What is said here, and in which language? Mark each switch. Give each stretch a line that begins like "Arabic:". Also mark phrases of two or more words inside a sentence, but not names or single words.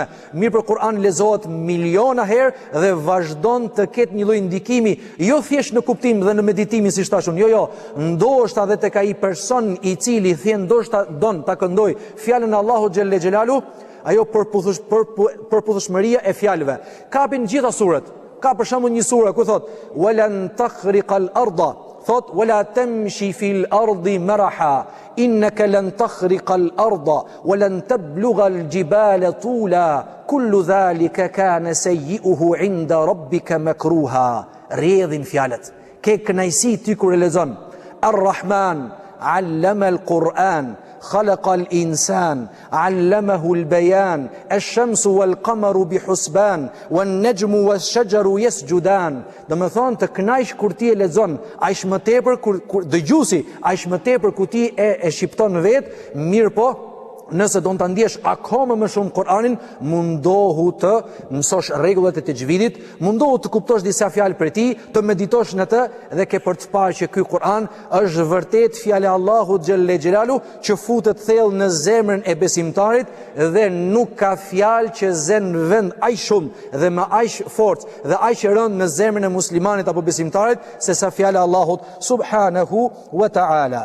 Albanian: Mirë, për Kur'an lexohet miliona herë dhe vazhdon të ketë një lloj ndikimi, jo thjesht në kuptim dhe në meditimin siç thashun. Jo, ndoshta edhe tek ai person i cili thjen ndoshta don ta këndoj fjalën e Allahut
Arabic: جل جلاله,
Albanian: ajo përputhshmëria e fjalëve. Kapin gjitha suret. Ka për shembull një sure ku thot
Arabic: ولن تخرق الأرض, thot ولا تمش في الأرض مرحا إنك لن تخرق الأرض ولن تبلغ الجبال طولا كل ذلك كان سيئه عند ربك مكروها.
Albanian: Rrjedhin fjalët. Ke kënaqësi ty kur e lexon
Arabic: الرحمن علم القرآن خلق الإنسان علمه البيان الشمس والقمر بحسبان والنجم والشجر يسجدان.
Albanian: Do të thonë të kënaqsh kur ti e lexon, aq më tepër kur dëgjuesi, aq më tepër kur ti e shqipton vet, mirë po. Nëse do të ndjesh akoma më shumë Kur'anin, mundohu të mësosh rregullat e tajvidit, mundohu të kuptosh disa fjalë prej tij, të meditosh në të dhe ke për të parë që ky Kur'an është vërtet fjalë e Allahut
Arabic: جل جلاله
Albanian: që futet thellë në zemrën e besimtarit dhe nuk ka fjalë që zen vend aq shumë dhe me aq forcë dhe aq rënd në zemrën e muslimanit apo besimtarit se sa fjala e Allahut
Arabic: سبحانه وتعالى.